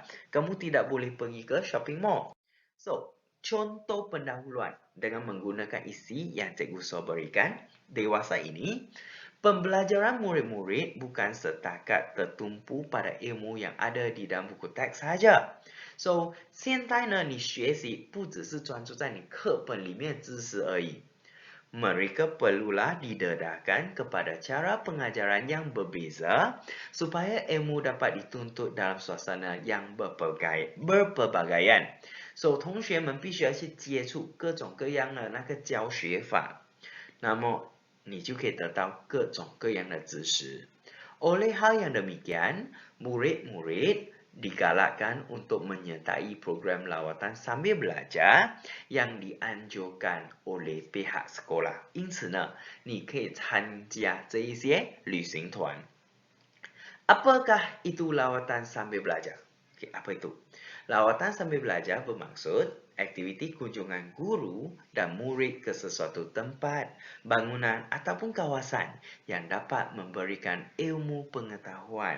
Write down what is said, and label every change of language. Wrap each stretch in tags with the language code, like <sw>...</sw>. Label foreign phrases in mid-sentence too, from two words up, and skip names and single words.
<ms>Kamu tidak boleh pergi ke</ms> <en>shopping mall.</en> <ms>So, contoh pendahuluan dengan menggunakan isi yang Cikgu So berikan, dewasa ini, pembelajaran murid-murid bukan setakat tertumpu pada ilmu yang ada di dalam buku teks sahaja. So</ms> <zh>现在呢，你学习不只是专注在你课本里面知识而已。</zh> <ms>Mereka perlulah didedahkan kepada cara pengajaran yang berbeza supaya ilmu dapat dituntut dalam suasana yang berpelbagaian. So</ms> <zh>同学们必须要去接触各种各样的那个教学法，那么你就可以得到各种各样的知识。</zh> <ms>Oleh hal yang demikian, murid-murid digalakkan untuk menyertai program lawatan sambil belajar yang dianjurkan oleh pihak sekolah.</ms> <zh>因此呢，你可以参加这一些旅行团。</zh> <ms>Apakah itu lawatan sambil belajar? Okay, apa itu? Lawatan sambil belajar bermaksud aktiviti kunjungan guru dan murid ke sesuatu tempat, bangunan ataupun kawasan yang dapat memberikan ilmu pengetahuan.</ms>